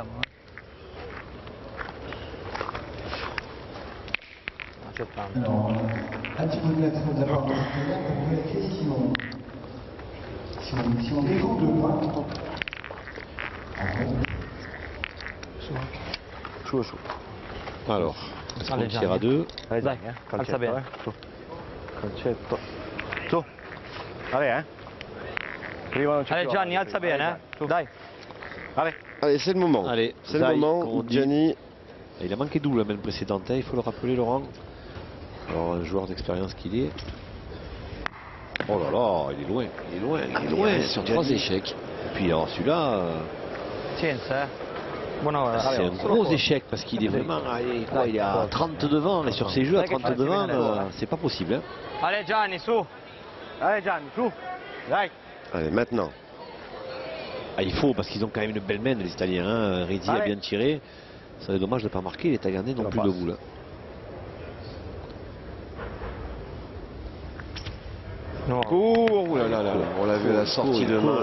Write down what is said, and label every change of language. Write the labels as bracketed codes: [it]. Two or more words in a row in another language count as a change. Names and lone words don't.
[fr] Un petit peu de l'action de la part de l'Australie pour vérifier si on défend 2 points. Chaud. Alors, on tire à 2. [it] Alza bene. Concetto. Su. [fr] Allez, Allez [it] Gianni, alza bene, dai. [fr] Allez, c'est le moment. Allez, c'est le moment. Gianni. Il a manqué double la semaine précédente, il faut le rappeler, Laurent. Alors, un joueur d'expérience qu'il est. Oh là là, il est loin. Sur 3 échecs. Et puis alors celui-là. C'est un gros échec parce qu'il est vraiment. Il est à 30 devant et sur ces jeux à 30 devant, c'est pas possible. Hein. Allez Gianni, [it] su. [fr] Allez Gianni, [it] su. Dai. [fr] Allez, maintenant. Il faut, parce qu'ils ont quand même une belle main, les Italiens. Hein. Rizzi a bien tiré. Ça serait dommage de ne pas marquer. Les Taïwanais n'ont plus de boule. Oh là là là, on l'a vu à la sortie de main.